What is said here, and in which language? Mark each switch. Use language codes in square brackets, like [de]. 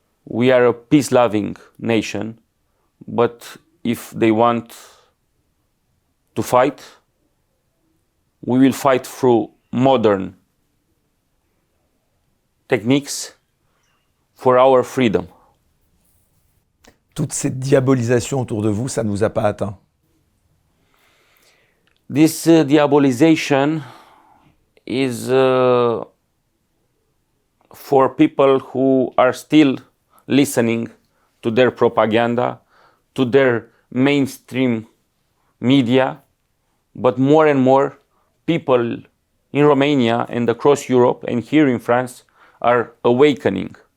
[en] we are a peace-loving nation, but if they want to fight, we will fight through modern techniques for our freedom. [fr] Toute cette diabolisation autour de vous, ça ne vous a pas atteint? [en] This diabolization is for people who are still listening to their propaganda, to their mainstream media, but more and more people in Romania and across Europe and here in France are awakening.